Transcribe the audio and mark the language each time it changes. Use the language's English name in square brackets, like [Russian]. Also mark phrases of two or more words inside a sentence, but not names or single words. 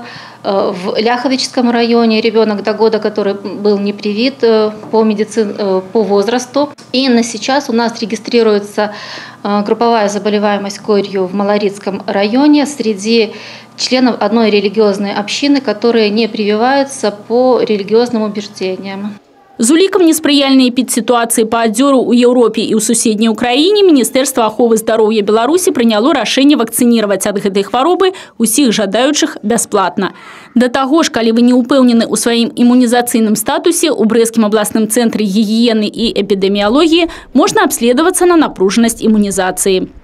[Russian] В Ляховическом районе ребенок до года, который был не привит по возрасту. И на сейчас у нас регистрируется групповая заболеваемость корью в Малорицком районе среди членов одной религиозной общины, которые не прививаются по религиозным убеждениям. [Belarusian] З улікам неспрыяльнай эпідсітуацыі па адзёру ў Еўропе і ў суседняй Украіне Міністэрства аховы здароўя Беларусі прыняло рашэнне вакцыніраваць ад гэтай хваробы ўсіх жадаючых бясплатна. Да таго ж, калі вы не ўпэўнены ў сваім імунізацыйным статусе, у Брэскім абласным цэнтры гігіены і эпідэміялогіі можна абследавацца на напружанасць імунізацыі.